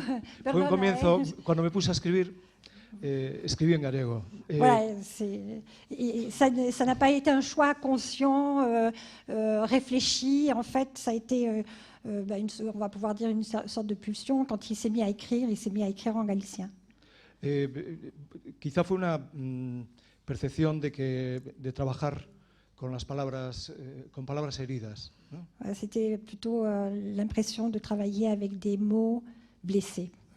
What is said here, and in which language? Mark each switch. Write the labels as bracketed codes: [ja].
[es] Fue un comienzo, cuando me puse a escribir, escribí en gallego. [fr] Voilà, ça n'a pas été un choix conscient, réfléchi. En fait, ça a été, on va pouvoir dire, une sorte de pulsion. Quand il s'est mis à écrire, il s'est mis à écrire en galicien. [es] Quizá fue una percepción de trabajar con las palabras, con palabras heridas, ¿no? [fr] C'était plutôt l'impression de travailler avec des mots blessés.